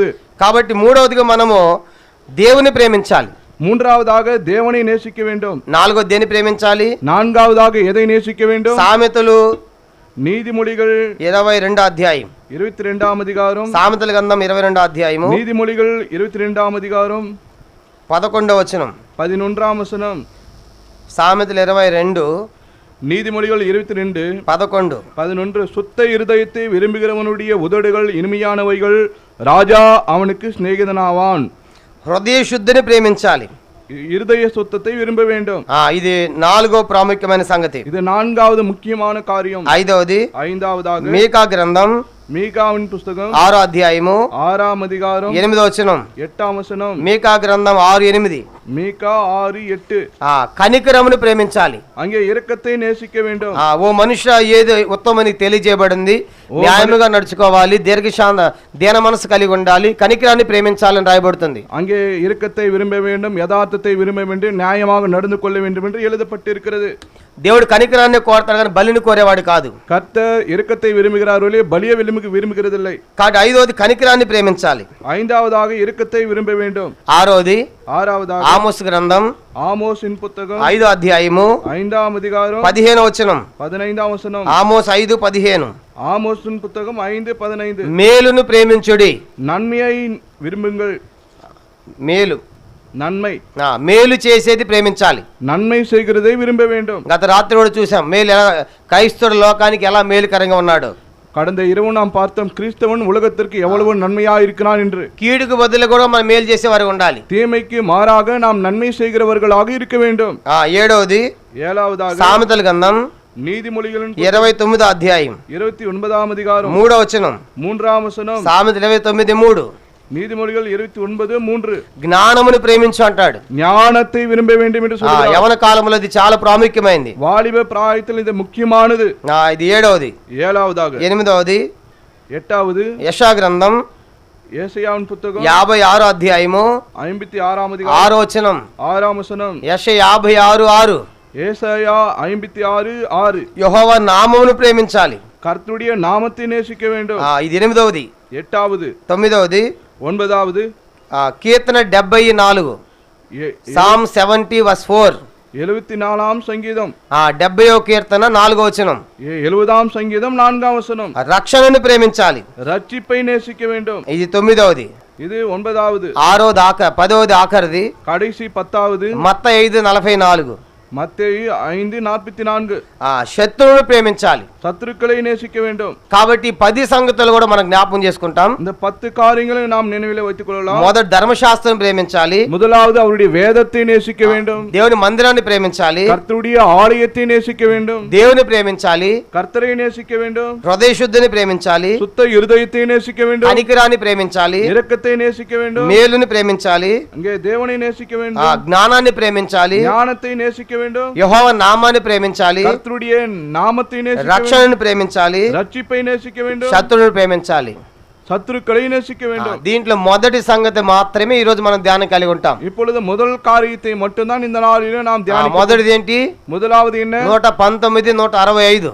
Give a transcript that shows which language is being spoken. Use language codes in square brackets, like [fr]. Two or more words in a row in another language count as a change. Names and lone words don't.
[te] కాబట్టి మూడవదిగా మనము దేవుని ప్రేమించాలి. [ta] மூன்றாவதாக தேவனை நேசிக்க வேண்டும். [te] నాలుగోది దేని ప్రేమించాలి? [ta] நான்காவதாக எதை நேசிக்க வேண்டும்? [te] సామెతలు [ta] நீதிமொழிகள் [te] 22వ అధ్యాయం [ta] 22వ அதிகாரம், [te] సామెతల గ్రంథం 22వ అధ్యాయము, [ta] நீதிமொழிகள் 22వ அதிகாரம் [te] 11వ వచనం, [ta] 11వ வசனம். [te] సామెతలు 22 [ta] நீதிமொழிகள் 22 11. சுத்த இருதயத்தை விரும்புகிறவனுடைய உதடுகள் இனிமையானவைகள், ராஜா அவனுக்கு சிநேகிதனாவான். [te] హృదయ శుద్ధిని ప్రేమించాలి, [ta] இருதய சுத்தத்தை விரும்ப வேண்டும். [te] ఇది 4వ ప్రాముఖ్యమైన సంగతి. [ta] இது 4வது முக்கியமான காரியம். [te] ఐదవதாக మీకా గ్రంథం, [ta] மீகாவின் புஸ்தகம் [te] 6వ అధ్యాయము [ta] 6వ அதிகாரம் [te] 8వ వచనం, 8వ వచనం. మీకా గ్రంథం 6:8. [ta] மீகா 6:8. [te] కనికరమును ప్రేమించాలి, [ta] அங்கே இரக்கத்தை நேசிக்க வேண்டும். [te] ఓ మనుష్య ఏది ఉత్తమని తెలియజేయబడింది, న్యాయముగా నడుచుకోవాలి, దీన మనసు కలిగి ఉండాలి, కనికరాన్ని ప్రేమించాలని రాయబడుతుంది. [ta] அங்கே இரக்கத்தை விரும்ப வேண்டும், யதார்த்தத்தை விரும்ப வேண்டும், நியாயமாக நடந்து கொள்ள வேண்டும் என்று எழுதப்பட்டிருக்கிறது. [te] దేవుడు కనికరాన్ని కోరతాడు కానీ బలిని కోరేవాడు కాదు. [ta] கர்த்தர் இரக்கத்தை விரும்புகிறார்களே, பலியை விரும்புகிறதில்லை. [te] కాబట్టి ఐదవది కనికరాన్ని ప్రేమించాలి. [ta] ஐந்தாவதாக இரக்கத்தை விரும்ப வேண்டும். [te] ఆరవதாக ఆమోస్ గ్రంథం, [ta] ஆமோஸின் புத்தகம் [te] 5వ అధ్యాయము [ta] 5వ அதிகாரம் [te] 15వ వచనం, 15వ వచనం. ఆమోస్ 5:15. [ta] ஆமோஸின் புத்தகம் 5:15. [te] మేలును ప్రేమించుడి, [ta] நன்மையை விரும்புங்கள். [te] మేలు [ta] நன்மை [te] మేలు చేసేది ప్రేమించాలి. [ta] நன்மை செய்கிறதை விரும்ப வேண்டும். [te] గత రాత్రి కూడా చూసాం మేలు ఎలా క్రైస్తవుడు లోకానికి ఎలా మేలుకరంగా ఉన్నాడు. [ta] கடந்த இரவு நாம் பார்த்தோம் கிறிஸ்தவன் உலகத்திற்கு எவ்வளவு நன்மையா இருக்கிறான் என்று. [te] కీడుకు బదులు కూడా మనం మేలు చేసేవారు ఉండాలి. [ta] தீமைக்கு மாறாக நாம் நன்மை செய்கிறவர்களாக இருக்க வேண்டும். [te] ఏడవది [ta] ஏழாவதாக [te] సామెతల గ్రంథం [ta] நீதிமொழிகளின் [te] 29వ అధ్యాయం [ta] 29వ அதிகாரம் [te] 3వ వచనం. 3వ వచనం. సామెతలు 29:3. [ta] நீதிமொழிகள் 29:3. [te] జ్ఞానమును ప్రేమించు అంటాడు. [ta] ஞானத்தை விரும்ப வேண்டும் என்று சொல்கிறார். [te] యవన కాలంలో ఇది చాలా ప్రాముఖ్యమైనది. [ta] வாலிப பிராயத்தில் இது முக்கியமானது. [te] ఇది ఏడవది. [ta] ஏழாவதாக. [te] ఎనిమిదవది [ta] எட்டாவது [te] యెషయా గ్రంథం [ta] ஏசாயாவின் புத்தகம் [te] 56వ అధ్యాయము [ta] 56వ அதிகாரம் [te] 6వ వచనం. 6వ వచనం. యెషయా 56:6. [ta] ஏசாயா 56:6. [te] యెహోవా నామమును ప్రేమించాలి. [ta] கர்த்தருடைய நாமத்தை நேசிக்க வேண்டும். [te] ఇది ఎనిమిదవది. [ta] எட்டாவது. [te] తొమ్మిదవది [ta] ஒன்பதாவது [te] కీర్తన 74. సామ్ 70:4. [ta] 74ஆம் சங்கீதம் [te] 70వ కీర్తన 4వ వచనం. [ta] 70ஆம் சங்கீதம் 4ஆம் வசனம். [te] రక్షణను ప్రేమించాలి. [ta] ரட்சிப்பை நேசிக்க வேண்டும். [te] ఇది తొమ్మిదవది. [ta] இது ஒன்பதாவது. [te] 10வது ఆఖరిది [ta] கடைசி 10வது. [te] మత్తయి 5:44. [ta] மத்தேயு 5:44. [te] శత్రువును ప్రేమించాలి. [ta] சத்துருக்களை நேசிக்க வேண்டும். [te] కాబట్టి 10 సంగతులు కూడా మనం జ్ఞాపకం చేసుకుంటాం. [ta] இந்த 10 காரியங்களை நாம் நினைவிலே வைத்துக் கொள்ளலாம். [te] మొదటి ధర్మశాస్త్రం ప్రేమించాలి. [ta] முதலாவது அவருடைய வேதத்தை நேசிக்க வேண்டும். [te] దేవుని మందిరాన్ని ప్రేమించాలి. [ta] கர்த்தருடைய ஆலயத்தை நேசிக்க வேண்டும். [te] దేవుని ప్రేమించాలి. [ta] கர்த்தரை நேசிக்க வேண்டும். [te] హృదయ శుద్ధిని ప్రేమించాలి. [ta] சுத்த இருதயத்தை நேசிக்க வேண்டும். [te] కనికరాన్ని ప్రేమించాలి. [ta] இரக்கத்தை நேசிக்க வேண்டும். [te] మేలుని ప్రేమించాలి. [ta] அங்கே தேவனை நேசிக்க வேண்டும். [te] జ్ఞానాన్ని ప్రేమించాలి. [ta] ஞானத்தை நேசிக்க வேண்டும். [te] యెహోవా నామాన్ని ప్రేమించాలి. [ta] கர்த்தருடைய நாமத்தை நேசிக்க வேண்டும். [te] రక్షణను ప్రేమించాలి. [ta] ரட்சிப்பை நேசிக்க வேண்டும். [te] శత్రువును ప్రేమించాలి. [ta] சத்துருக்களை நேசிக்க வேண்டும். [te] దీంట్లో మొదటి సంగతి మాత్రమే ఈ రోజు మనం ధ్యానం కలిగి ఉంటాం. [ta] இப்பொழுது முதல் காரியத்தை மட்டும்தான் இந்த நாளிலே நாம் தியானிக்க. [te] మొదటిది ఏంటి? [ta] முதலாவது என்ன? 119, 165.